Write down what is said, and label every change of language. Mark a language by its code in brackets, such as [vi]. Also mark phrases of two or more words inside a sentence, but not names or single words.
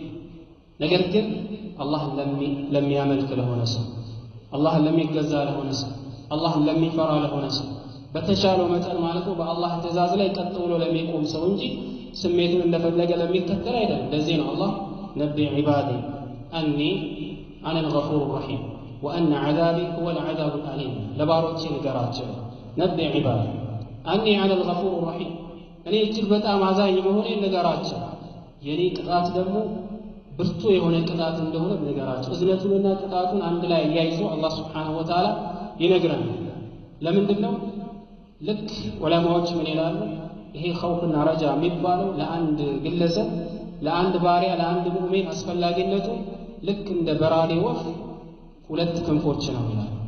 [am] ነገር ግን አላህ ለሚያመልክ ለሆነ ሰው አላህን ለሚገዛ ለሆነ ሰው አላህን ለሚፈራ ለሆነ ሰው በተቻለው መጠን ማለት ነው በአላህ ትእዛዝ ላይ ቀጥ ብሎ ለሚቆም ሰው እንጂ ስሜቱን እንደፈለገ ለሚከተል አይደለም። ለዚህ ነው አላህ [ar] نبئ عبادي أني أنا الغفور الرحيم وأن عذابي هو العذاب الأليم [am] ለባሮቼ ንገራቸው [ar] نبئ عبادي أني أنا الغفور الرحيم [am] እኔ እጅግ በጣም አዛኝ መሆኔን ንገራቸው፣ የኔ ቅጣት ደግሞ ብርቱ የሆነ ቅጣት እንደሆነ ንገራቸው። እዝነቱንና ቅጣቱን አንድ ላይ ያይዞ አላህ [ar] سبحانه وتعالى [am] ይነግረናል። ለምንድን ነው? ልክ ዑለማዎች ምን ይላሉ? ይሄ ኸውፍና ረጃ የሚባለው ለአንድ ግለሰብ ለአንድ ባሪያ ለአንድ ሙእሚን አስፈላጊነቱ ልክ እንደ በራሪ ወፍ ሁለት ክንፎች ነው ይላል።